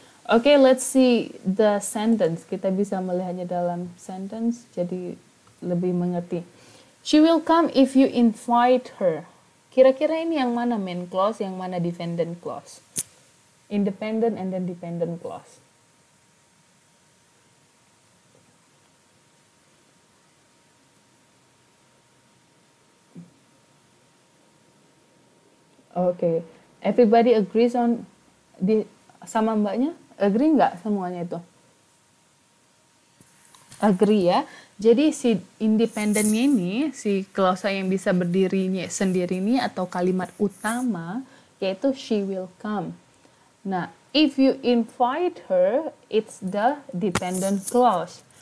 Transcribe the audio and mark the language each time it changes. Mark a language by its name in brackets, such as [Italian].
[English] Okay, let's see the sentence. [Indonesian] Kita bisa melihatnya dalam sentence, jadi lebih mengerti. [English] She will come if you invite her. [Indonesian] Kira-kira ini yang mana main clause, yang mana dependent clause? [English] Independent and then dependent clause. Okay, everybody agrees on [Indonesian] sama mbaknya? Agree nggak semuanya itu? Agree ya. Jadi si independennya ini, si klausa yang bisa berdiri sendiri ini atau kalimat utama, yaitu [English] she will come. Nah, if you invite her, it's the dependent clause.